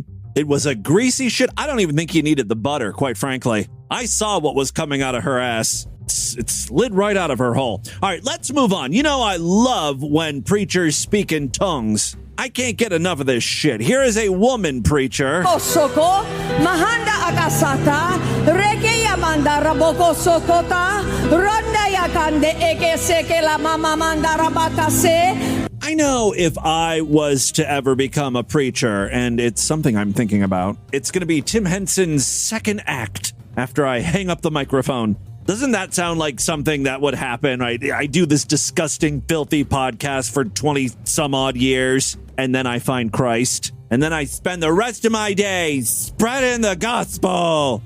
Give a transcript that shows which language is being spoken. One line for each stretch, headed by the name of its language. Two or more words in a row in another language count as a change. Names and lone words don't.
English: It was a greasy shit. I don't even think you needed the butter, quite frankly. I saw what was coming out of her ass. It slid right out of her hole. All right, let's move on. You know, I love when preachers speak in tongues. I can't get enough of this shit. Here is a woman preacher. Soko, mahanda akasata, reke yamanda raboko sokota, ronda yakande eke seke la mama manda rabakase. I know if I was to ever become a preacher, and it's something I'm thinking about, it's going to be Tim Henson's second act after I hang up the microphone. Doesn't that sound like something that would happen? I do this disgusting, filthy podcast for 20 some odd years, and then I find Christ, and then I spend the rest of my days spreading the gospel.